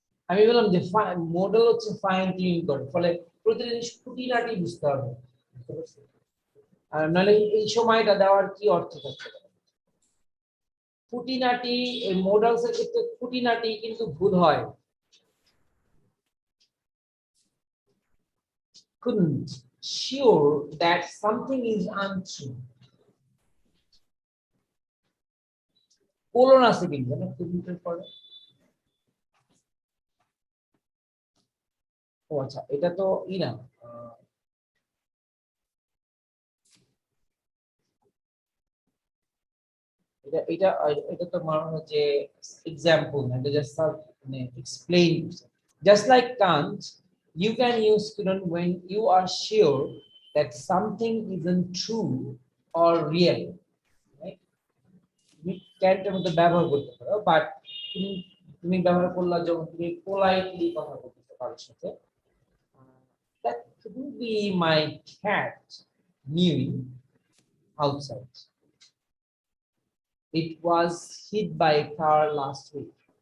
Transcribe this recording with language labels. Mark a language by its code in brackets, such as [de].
[bn] আমি বললাম যে মডেল হচ্ছে ফাইন টিউন করে, ফলে প্রতিটা জিনিস খুঁটিনাটি বুঝতে হবে, বুঝতে পারছেন? আর নাহলে এই সময়টা দেওয়ার কি অর্থ থাকতে পারে? খুঁটিনাটি এই মডেলস এর ক্ষেত্রে খুঁটিনাটি কিন্তু ভুল হয়। [en] Couldn't sure that something is untrue. [bn] Colon আছে কিন্তু না couldn't এর পরে। ও আচ্ছা, এটা তো না, এটা এটা এটা তো মানে হচ্ছে এক্সাম্পল না, এটা জাস্ট মানে explain. [en] Just like Kant, you can use couldn't when you are sure that something isn't true or real, right? [bn] তুমি ক্যান্টের মধ্যে ব্যবহার করতে পারো, বাট তুমি তুমি ব্যবহার করলা যখন তুমি পোলাইটলি কথা বলতে পারো সাথে, [en] that couldn't be my cat mewing outside. It was hit by a car last week.